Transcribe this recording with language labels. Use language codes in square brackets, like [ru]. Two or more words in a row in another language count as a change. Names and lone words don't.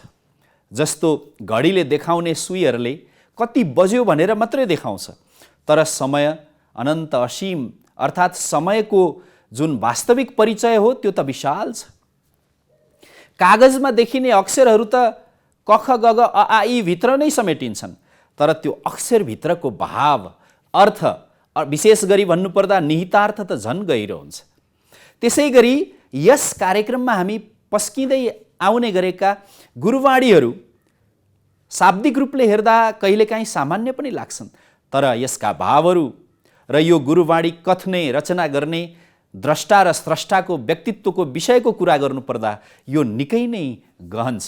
[ne] जस्तो घडीले देखाउने सुईहरूले कति बज्यो भनेर मात्रै देखाउँछ, तर समय अनन्त असीम अर्थात् समयको जुन वास्तविक परिचय हो त्यो त विशाल छ। कागजमा देखिने अक्षरहरू त क ख ग घ अ आ इ भित्र नै समेटिन्छन्, तर त्यो अक्षरभित्रको भाव, अर्थ, विशेष गरी भन्नुपर्दा निहितार्थ त झन् गहिरो हुन्छ। त्यसै गरी यस कार्यक्रममा हामी पस्किँदै आउने गरेका गुरुवाणीहरू शाब्दिक रूपले हेर्दा कहिलेकाहीँ सामान्य पनि लाग्छन्, तर यसका भावहरू र यो गुरुवाणी कथ्ने, रचना गर्ने द्रष्टा र स्रष्टाको व्यक्तित्वको विषयको कुरा गर्नुपर्दा यो निकै नै गहन छ।